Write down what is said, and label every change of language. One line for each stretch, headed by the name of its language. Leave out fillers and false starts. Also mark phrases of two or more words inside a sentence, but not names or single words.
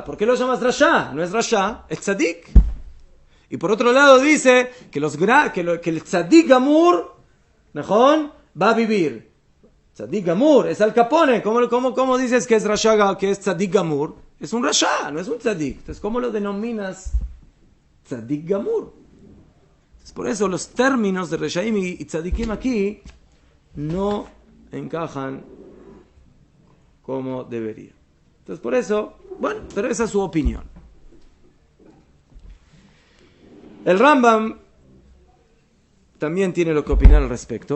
Spanish: ¿Por qué lo llamas rasha? No es rasha, es tzadik. Y por otro lado dice que el
Hebrew: צדיק גמור,
Spanish: va a vivir.
Hebrew: צדיק גמור
Spanish: es Al Capone. ¿Cómo dices que es rasha, que es
Hebrew: צדיק גמור?
Spanish: Es un rasha, no es un tzadik. Entonces, ¿cómo lo denominas
Hebrew: צדיק גמור?
Spanish: Entonces, por eso los términos de reshaim y tzadikim aquí no encajan como debería. Entonces, por eso, bueno, pero esa es su opinión. El Rambam también tiene lo que opinar al respecto.